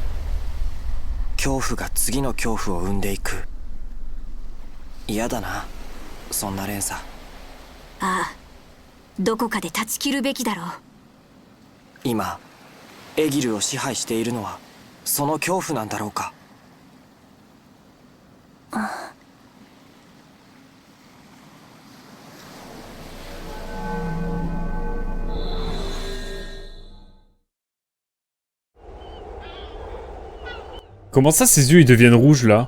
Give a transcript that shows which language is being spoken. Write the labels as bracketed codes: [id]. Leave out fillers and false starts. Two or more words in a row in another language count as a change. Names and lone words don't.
[ja] 恐怖が次の恐怖を生んでいく。嫌だな、そんな連鎖。ああ、どこかで断ち切るべきだろう。今エギルを支配しているのはその恐怖なんだろうか。 [fr] Comment ça, ses yeux, ils deviennent rouges, là?